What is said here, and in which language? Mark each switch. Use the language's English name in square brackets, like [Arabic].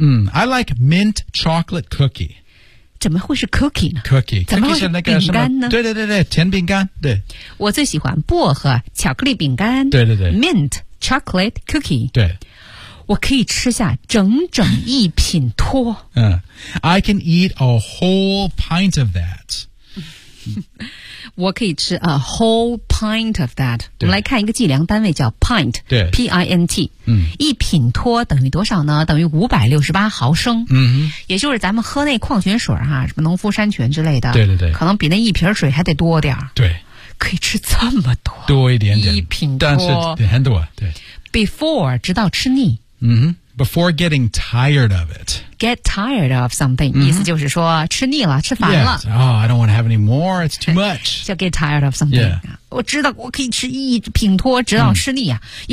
[English] 嗯 I like mint chocolate cookie. [Chinese] 怎么会是 cookie 呢 [English] ?cookie. [Chinese] 怎么会是饼干呢对对对对甜饼干。对。我最喜欢薄荷巧克力饼干。对对对。 [English] mint chocolate cookie. [Chinese] 对。我可以吃下整整一品托。 [English] 嗯、I can eat a whole pint of that. [Chinese] 我可以吃 a whole pint of that. 我们来看一个计量单位叫 pint, 对 [English] P-I-N-T.、嗯、 [Chinese] 一品托等于多少呢等于568毫升。嗯也就是咱们喝那矿泉水哈、啊、什么农夫山泉之类的。对对对。可能比那一瓶水还得多点。对。可以吃这么多。多一点点。一品托。但是很多。对。 Before, 直到吃腻。 [English] Mm-hmm. Before getting tired of it. [Chinese] Get tired of something,、 mm-hmm. 意思就是说吃腻了吃烦了。 [English] Yes. Oh, I don't want to have any more, it's too much. [Chinese] 就 get tired of something.、 [English] Yeah. [Chinese] 我知道我可以吃一品托直到吃腻啊、mm.